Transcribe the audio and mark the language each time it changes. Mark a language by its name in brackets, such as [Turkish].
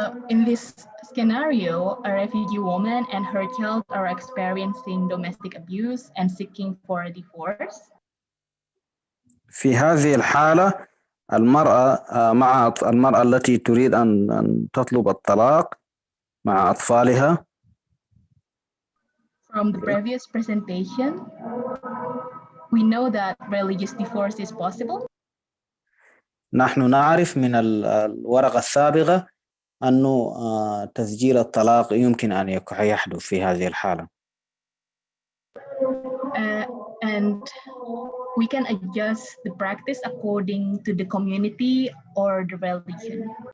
[English] In this scenario, a refugee woman and her child are experiencing domestic abuse and seeking for a divorce. [Arabic] في هذه الحالة المرأة التي تريد أن تطلب الطلاق مع أطفالها. [English] From the previous presentation, we know that religious divorce is possible. [Arabic] نحن نعرف من الورقة السابقة أنه تسجيل الطلاق يمكن أن يحدث في هذه الحالة. [English] And we can adjust the practice according to the community or the religion.